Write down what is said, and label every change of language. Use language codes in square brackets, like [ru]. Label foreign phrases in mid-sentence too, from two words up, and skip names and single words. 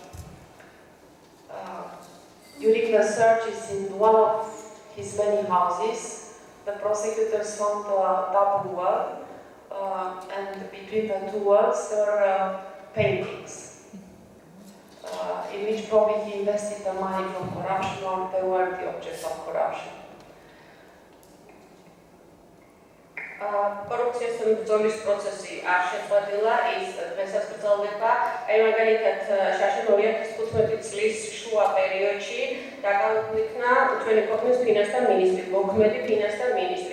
[en] During the searches in one of his many houses, the prosecutors found a double wall, and between the two walls there were paintings, in which probably he invested the money from corruption or they were the object of corruption. [ka] კორუფციას ბრძოლის პროცესი არ შეწყვეტილა, ის დღესაც გრძელდება. აი მაგალითად, შაშენ 2015 წლის შუა პერიოდში დაკავებულიქნა ჩვენი ქვეყნის ფინანსთა მინისტრი, მოქმედი ფინანსთა მინისტრი.